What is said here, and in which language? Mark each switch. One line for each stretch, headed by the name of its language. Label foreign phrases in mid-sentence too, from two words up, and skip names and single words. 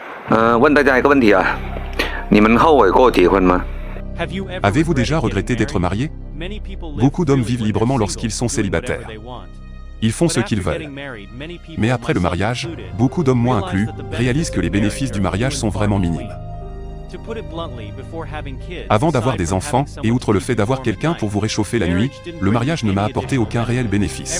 Chinese: 问大家一个问题啊，你们后悔过结婚吗？
French: Avez-vous déjà regretté d'être marié? Beaucoup d'hommes vivent librement lorsqu'ils sont célibataires. Ils font ce qu'ils veulent. Mais après le mariage, beaucoup d'hommes, moi inclus, réalisent que les bénéfices du mariage sont vraiment minimes. Avant d'avoir des enfants, et outre le fait d'avoir quelqu'un pour vous réchauffer la nuit, le mariage ne m'a apporté aucun réel bénéfice.